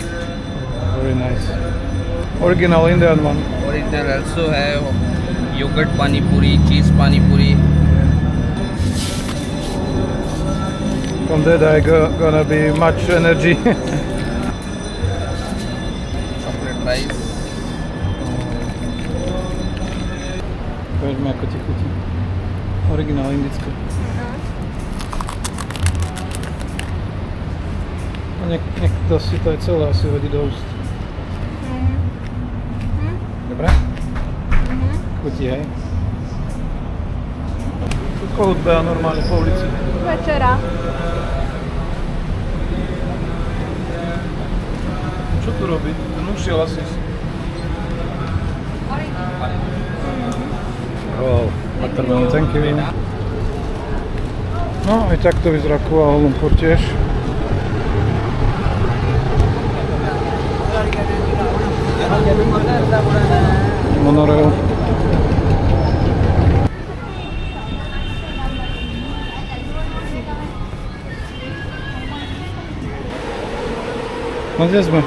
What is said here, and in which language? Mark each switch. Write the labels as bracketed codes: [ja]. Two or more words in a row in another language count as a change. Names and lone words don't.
[en] Very nice. Original Indian one. Original also have yogurt pani puri, cheese pani puri. From that I gonna be much energy. Chocolate rice. [sk] Poďme ako ti chutí. Originál indické. A niekto si to aj celé asi hodí do úst. Dobre? Chutí, hej? Kohút beha normálne po ulici. Večera. Čo tu robí? Ten ušiel asi. [en] Wow, watermelon, thank you. [sk] No, aj takto vyzerá Kuala Lumpur tiež. Monorail. No kde sme?